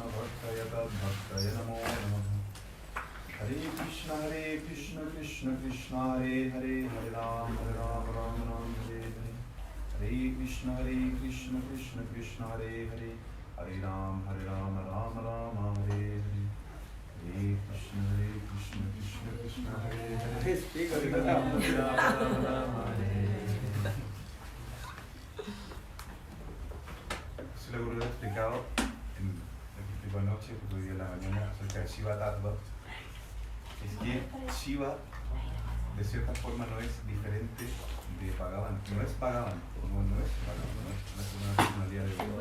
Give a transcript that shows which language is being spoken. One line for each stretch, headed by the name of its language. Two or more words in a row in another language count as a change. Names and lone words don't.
Sanskrit: भक्ताय तद्भक्ताय नमो नमः हरे कृष्ण कृष्ण कृष्ण हरे हरे हरे राम राम राम हरे हरे हरे कृष्ण कृष्ण कृष्ण हरे हरे हरे राम राम राम हरे हरे हरे कृष्ण कृष्ण कृष्ण हरे हरे हरे राम राम हरे हरे.
Spanish: Se lo he explicado en el que explicó anoche, porque hoy día en la mañana, acerca de
Sanskrit: शिव तत्त्व.
Spanish: Es que Shiva, de cierta forma, no es diferente de Bhagavan. No es Bhagavan, no es Bhagavan, no es una personalidad de Dios.